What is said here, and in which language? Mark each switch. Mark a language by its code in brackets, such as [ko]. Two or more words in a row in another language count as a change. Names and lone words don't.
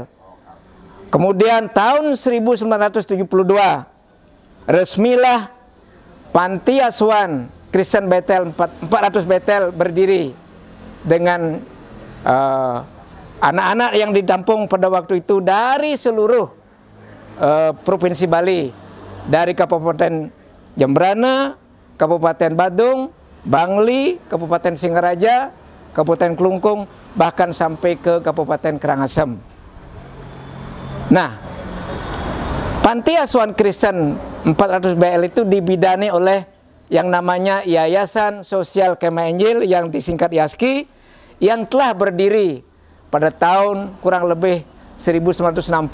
[id] Kemudian tahun 1972 resmilah Panti Asuhan Kristen Baitel 400 Baitel berdiri dengan anak-anak yang ditampung pada waktu itu dari seluruh Provinsi Bali, dari Kabupaten Jembrana, Kabupaten Badung, Bangli, Kabupaten Singaraja, Kabupaten Kelungkung, bahkan sampai ke Kabupaten Karangasem. Nah, Panti Asuhan Kristen 400 Baitel itu dibidani oleh yang namanya Yayasan Sosial Kami Injil yang disingkat YASKI, yang telah berdiri pada tahun kurang lebih 1960.